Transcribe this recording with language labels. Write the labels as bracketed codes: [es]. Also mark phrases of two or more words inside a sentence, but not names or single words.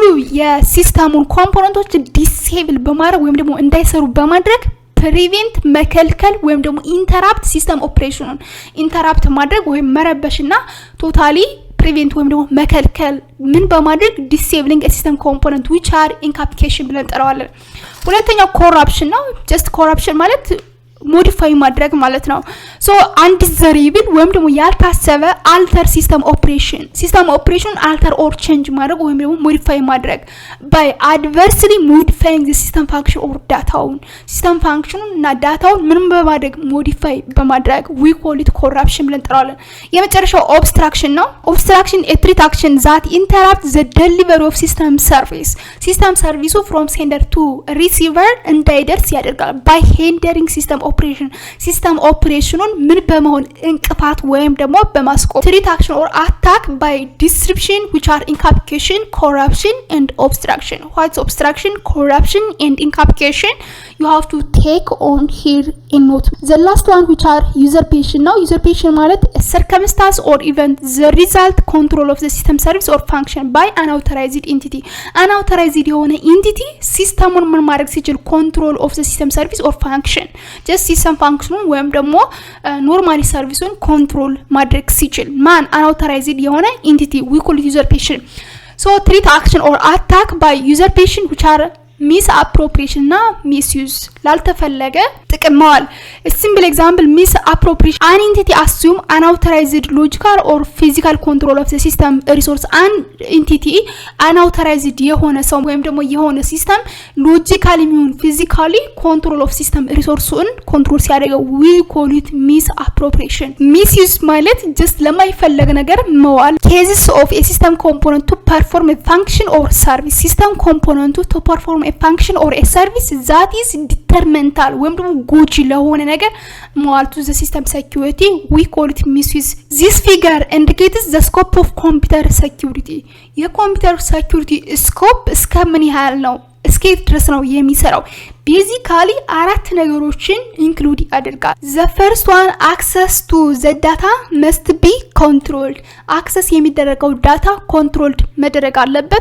[am] የሲስተሙን ኮምፖነንቶች ዲሴብል በማድረግ ወይም ደግሞ እንዳይሰሩ በማድረግ prevent መከልከል ወይም ደግሞ [en] interrupt system operation interrupt [am] ማድረግ ወይም መረበሽና [en] totally prevent [am] ወይም ደግሞ መከልከል ምን በማድረግ [en] disabling a system component which are incapacitation [am] ብለን እንጠራዋለን ሁለተኛው corruption ነው [en] just corruption [am] ማለት ሞዲፋይ ማድረግ ማለት ነው ሶ [en] undesirable [am] ወይም ደግሞ ያልታሰበ [en] alter system operation alter or change [am] ማድረግ ወይም ደግሞ ሞዲፋይ ማድረግ [en] by adversely modifying the system function or dataውን system function [am] እና ዳታውን ምን በማድረግ ሞዲፋይ በማድረግ [en] we call it corruption [am] ብለን እንጠራዋለን የመጨረሻው [en] obstruction [am] ነው [en] obstruction a threat action that interrupts the delivery of system service from sender to receiver [am] እንዳይደርስ ያደርጋል [en] by hindering system operation [am] ምን በመሆን እንቅፋት ወይም ደግሞ በማስቆም [en] threat action or attack by disruption which are incapacitation corruption and obstruction what is obstruction corruption and incapacitation you have to take on here in note. The last one which are usurpation. Now usurpation ማለት a circumstance or event the result control of the system service or function by an authorized entity. Unauthorized የሆነ entity [am] ሲስተሙን ምን ማድረግ ሲችል [en] control of the system service or function just system function [am] ወይም ደግሞ ኖርማሊ ሰርቪሱን [en] control [am] ማድረግ ሲችል ማን [en] unauthorized የሆነ entity we call it usurpation. So treat action or attack by usurpation which are misappropriation እና misuse [am] ላልተፈለገ ጥቅም ማዋል. [en] A simple example misappropriation an entity assume unauthorized logical or physical control of the system resource. an entity unauthorized [am] የሆነ ሰው ወይም ደግሞ የሆነ ሲስተም ሎጂካሊ ይሁን ፊዚካሊ [en] control of system resourceን control ሲያደርገው we call it misappropriation. [am] misuse ማለት just ለማይፈለግ ነገር መዋል. [en] cases of a system component to perform a function or service. system component to perform a function or a service that is detrimental [am] ወይም ደግሞ ጎጂ ለሆነ ነገር መዋል [en] to the system security we call it misuse. this figure indicates the scope of computer security. [am] የኮምፒውተር ሴኩሪቲ ስኮፕ እስከምን ያህል ነው እስከየት ድረስ ነው የሚሰራው? ቤዚካሊ አራት ነገሮችን ኢንክሉድ ያደርጋል. [en] the first one access to the data must be controlled. [am] access የሚደረገው ዳታ controlled መደረግ አለበት.